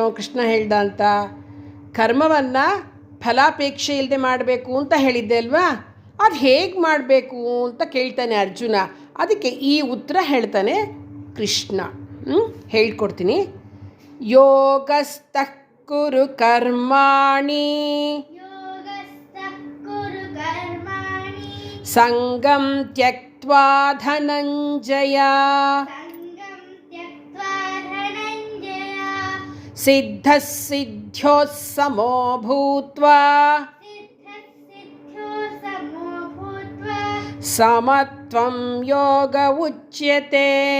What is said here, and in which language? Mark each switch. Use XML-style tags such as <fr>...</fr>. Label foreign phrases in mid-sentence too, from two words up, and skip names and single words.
<kn>ಕೃಷ್ಣ ಹೇಳ್ದ ಅಂತ ಕರ್ಮವನ್ನು ಫಲಾಪೇಕ್ಷೆ ಇಲ್ಲದೆ ಮಾಡಬೇಕು ಅಂತ ಹೇಳಿದ್ದೆ ಅಲ್ವಾ. ಅದು ಹೇಗೆ ಮಾಡಬೇಕು ಅಂತ ಕೇಳ್ತಾನೆ ಅರ್ಜುನ. ಅದಕ್ಕೆ ಈ ಉತ್ತರ ಹೇಳ್ತಾನೆ ಕೃಷ್ಣ. ಹೇಳ್ಕೊಡ್ತೀನಿ.</kn> <sa>ಯೋಗಸ್ಥಃ ಕುರು ಕರ್ಮಾಣಿ ಸಂಗಂ ತ್ಯಕ್ತ್ವಾ ಧನಂಜಯ ಸಿದ್ಧಃ ಸಿದ್ಧ್ಯೋ ಸಮೋ ಭೂತ್ವಾ ಸಮತ್ವಂ ಯೋಗ ಉಚ್ಯತೆ.</sa>